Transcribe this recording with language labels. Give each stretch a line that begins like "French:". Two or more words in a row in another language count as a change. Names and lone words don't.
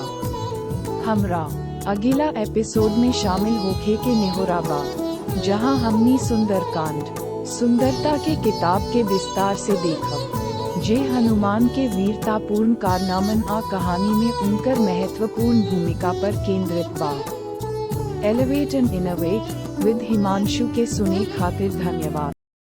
Bhojpuri: हमरा अगला एपिसोड में शामिल होखे के निहोरा बा, जहां हमनी सुंदरकांड सुंदरता के किताब के विस्तार से देखब, जे हनुमान के वीरतापूर्ण कारनामन आ कहानी में उनकर महत्वपूर्ण भूमिका पर केंद्रित बा। एलिवेट एंड इनोवेट विद हिमांशु के सुने खातिर धन्यवाद।